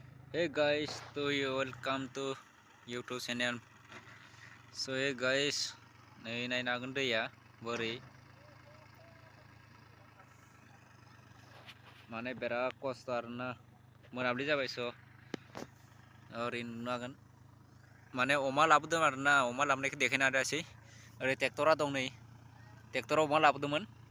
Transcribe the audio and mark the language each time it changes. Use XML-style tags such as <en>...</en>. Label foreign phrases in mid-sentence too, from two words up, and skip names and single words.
<en>Hey guys, to you welcome to YouTube channel. So hey guys,</en> <brx>नै नायनागोन दैया बोरै माने बिराद खस्थ आरोना मोनाबिलि जाबाय स ओरै नुनो हागोन माने अमा लाबोदों आरोना अमा लाबोनायखौ देखायनो हायासै ओरै ट्रेक्टरा दं नै ट्रेक्टराव अमा लाबोदोंमोन</brx>